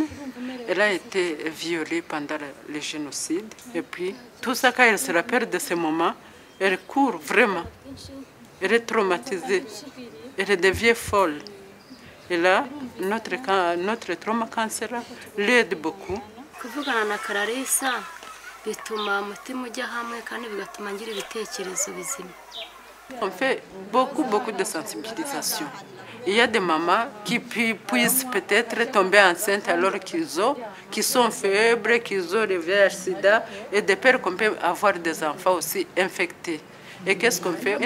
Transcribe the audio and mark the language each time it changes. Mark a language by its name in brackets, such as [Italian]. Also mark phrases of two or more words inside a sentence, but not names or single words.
[French] Elle a été violée pendant le génocide. Et puis, tout ça, quand elle se rappelle de ces moments, elle court vraiment. Elle est traumatisée. Elle devient folle. Et là, notre trauma cancer l'aide beaucoup. [Kinyarwanda] Kuvugana na Clarissa bituma umutima ujya hamwe kandi bigatuma ngira ibitekerezo bizima. [French] On fait beaucoup de sensibilisation. Il y a des mamans qui puissent peut-être tomber enceintes alors qu'ils sont faibles, qu'ils ont le VIH/SIDA, et des pères qu'on peut avoir des enfants aussi infectés. Et qu'est-ce qu'on fait?